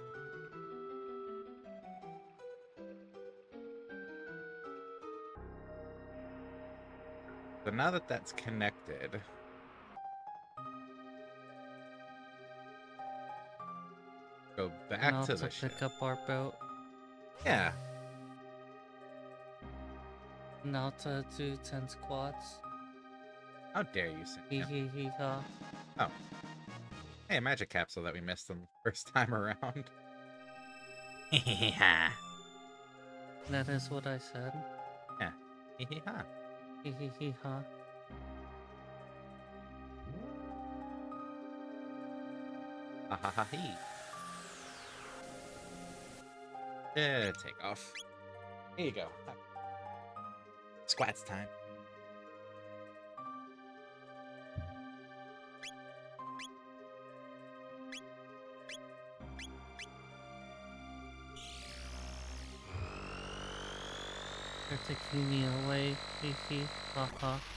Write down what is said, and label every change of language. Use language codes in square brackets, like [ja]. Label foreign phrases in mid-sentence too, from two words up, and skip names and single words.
[en] So now that that's connected, go back Now to to the ship. pick up our boat. Yeah. Now to do 10 squats. How dare you, Hee Sam? hee hee ha. Oh. Hey, a magic capsule that we missed the first time around. Yeah. That is what I said. Yeah. Ha. Hee hee hee ha. Ha ha ha hee. Take off. Here you go. Squats time. They're taking me away. Hee hee ha ha.